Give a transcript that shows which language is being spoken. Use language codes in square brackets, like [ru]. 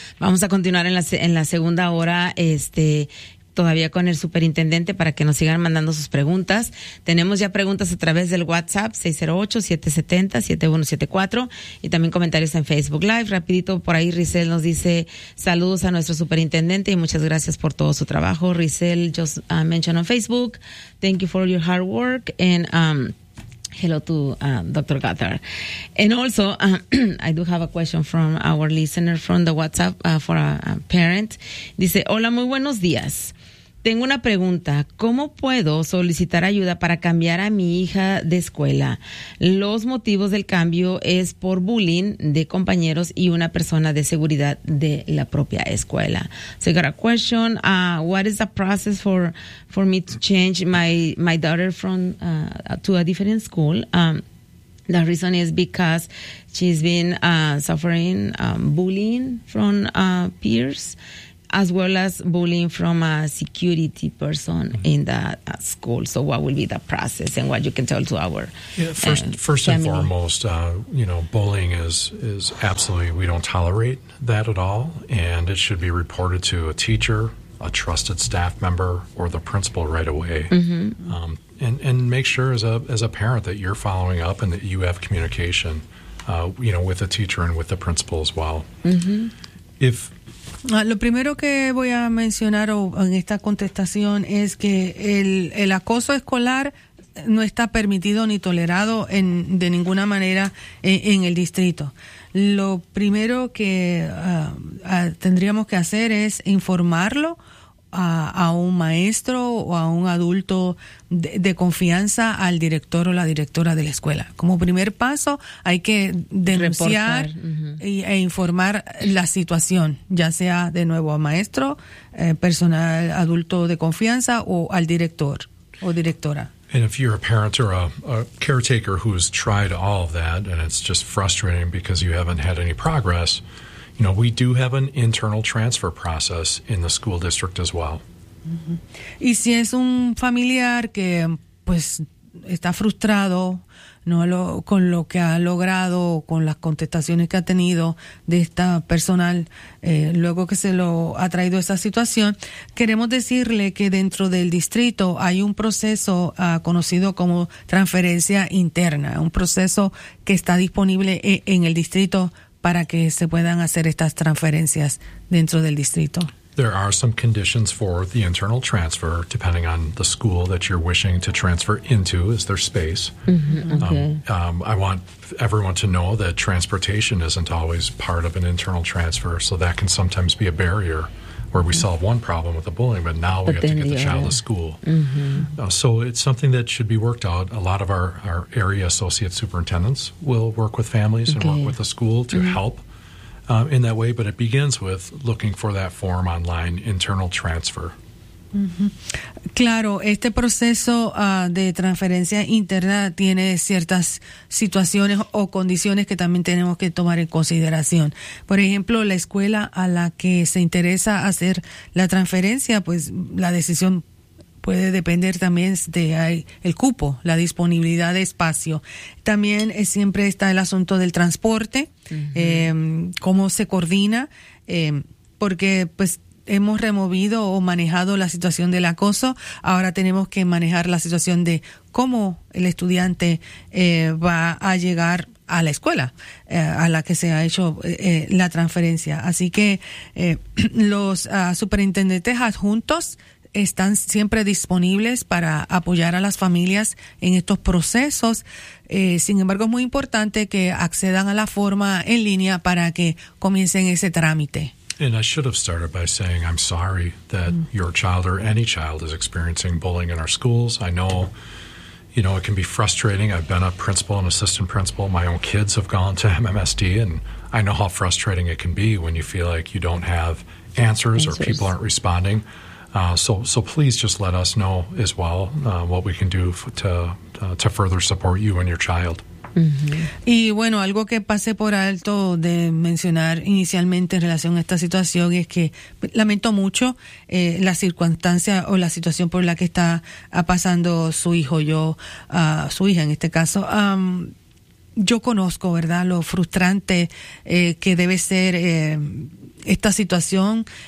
[es] Vamos a continuar en la segunda hora, todavía con el superintendente, para que nos sigan mandando sus preguntas. Tenemos ya preguntas a través del WhatsApp 608-770-7174 y también comentarios en Facebook Live. Rapidito por ahí, Rizel nos dice saludos a nuestro superintendente y muchas gracias por todo su trabajo. [en] Rizel just mentioned on Facebook, thank you for your hard work and hello to Dr. Gothard. And also, I do have a question from our listener from the WhatsApp for a parent. [es] Dice, hola, muy buenos días. Tengo una pregunta. ¿Cómo puedo solicitar ayuda para cambiar a mi hija de escuela? Los motivos del cambio es por bullying de compañeros y una persona de seguridad de la propia escuela. [en] So I got a question. What is the process for me to change my daughter from to a different school? The reason is because she's been suffering bullying from peers, as well as bullying from a security person mm-hmm. in the school. So what will be the process and what you can tell to our First and foremost, bullying is absolutely, we don't tolerate that at all. And it should be reported to a teacher, a trusted staff member, or the principal right away. Mm-hmm. And make sure as a parent that you're following up and that you have communication, with the teacher and with the principal as well. Mm-hmm. If [es] lo primero que voy a mencionar en esta contestación es que el acoso escolar no está permitido ni tolerado de ninguna manera en el distrito. Lo primero que tendríamos que hacer es informarlo a un maestro o a un adulto de confianza, al director o la directora de la escuela. Como primer paso, hay que denunciar e informar la situación, ya sea de nuevo a maestro, personal adulto de confianza o al director o directora. [en] And if you're a parent or a caretaker who's tried all of that and it's just frustrating because you haven't had any progress, we do have an internal transfer process in the school district as well. [es] Mm-hmm. Y si es un familiar que pues está frustrado, ¿no? Con lo que ha logrado, con las contestaciones que ha tenido de esta personal, luego que se lo ha traído esa situación, queremos decirle que dentro del distrito hay un proceso conocido como transferencia interna, un proceso que está disponible en el distrito para que se puedan hacer estas transferencias dentro del distrito. [en] There are some conditions for the internal transfer, depending on the school that you're wishing to transfer into. Is there space? Mm-hmm, okay. I want everyone to know that transportation isn't always part of an internal transfer, so that can sometimes be a barrier where we solve one problem with the bullying, but now we have to get the child to school. Mm-hmm. So it's something that should be worked out. A lot of our area associate superintendents will work with families and work with the school to help. In that way, but it begins with looking for that form online, internal transfer. [es] Claro, este proceso de transferencia interna tiene ciertas situaciones o condiciones que también tenemos que tomar en consideración. Por ejemplo, la escuela a la que se interesa hacer la transferencia, pues la decisión puede depender también de el cupo, la disponibilidad de espacio. También siempre está el asunto del transporte, uh-huh. Cómo se coordina, porque pues hemos removido o manejado la situación del acoso, ahora tenemos que manejar la situación de cómo el estudiante va a llegar a la escuela a la que se ha hecho la transferencia. Así que los superintendentes adjuntos están siempre disponibles para apoyar a las familias en estos procesos. Sin embargo, es muy importante que accedan a la forma en línea para que comiencen ese trámite. [en] And I should have started by saying I'm sorry that your child or any child is experiencing bullying in our schools. I know, it can be frustrating. I've been a principal and assistant principal. My own kids have gone to MMSD, and I know how frustrating it can be when you feel like you don't have answers or people aren't responding. So please just let us know as well what we can do to further support you and your child. Mm-hmm. [es] Y bueno, algo que pasé por alto de mencionar inicialmente en relación a esta situación es que lamento mucho la circunstancia o la situación por la que está pasando su hijo, su hija en este caso. Yo conozco, ¿verdad?, lo frustrante que debe ser esta situación.